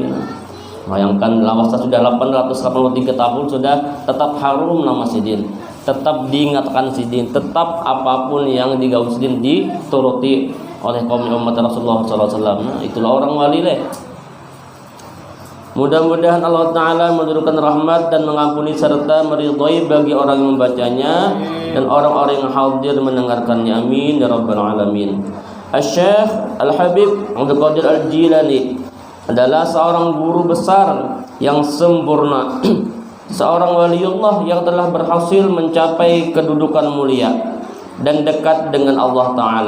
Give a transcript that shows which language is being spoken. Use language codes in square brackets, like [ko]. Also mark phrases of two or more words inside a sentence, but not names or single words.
[id] Bayangkan lawasa sudah 883 tahun sudah tetap harum nama Sidin, tetap diingatkan Sidin, tetap apapun yang digaul Sidin dituruti oleh kaum umat Rasulullah SAW. [bjn] Nah, itulah orang wali leh. [id] Mudah-mudahan Allah Ta'ala menurunkan rahmat dan mengampuni serta meridhai bagi orang yang membacanya dan orang-orang yang hadir mendengarkannya. [ar] آمين يا رب العالمين. [id] Asy-Syaikh Al-Habib Abdul Qadir Al-Jilani adalah seorang guru besar yang sempurna, seorang waliullah yang telah berhasil mencapai kedudukan mulia dan dekat dengan Allah Ta'ala.